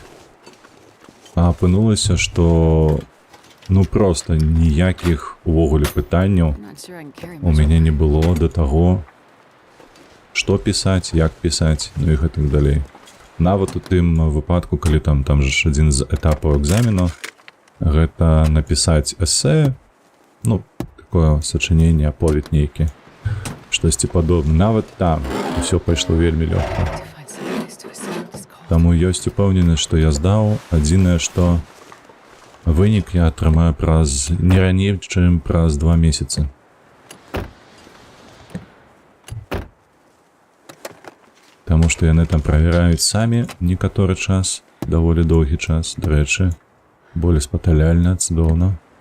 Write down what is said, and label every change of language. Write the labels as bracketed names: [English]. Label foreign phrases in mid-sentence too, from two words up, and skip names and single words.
[Belarusian] А апынулася, што ну проста ніякіх увогуле пытанняў у мяне не было да таго, што пісаць, як пісаць, ну і гэтак далей. Нават у тым выпадку, калі там же адзін з этапаў экзамену, гэта напісаць эсэ, ну, такое сачыненне, аповед нейкі, штосьці падобна. Нават там усё пайшло вельмі лёгка. [English] To find some place to ascend this cold. [Belarusian] Таму ёсць упэўненасць, што я здаў. Адзінае, што вынік я атрымаю праз не раней, чым праз 2 месяцы. Таму што яны там правяраюць самі некаторы час, даволі доўгі час, дарэчы, болеспаталяльна, цудоўна.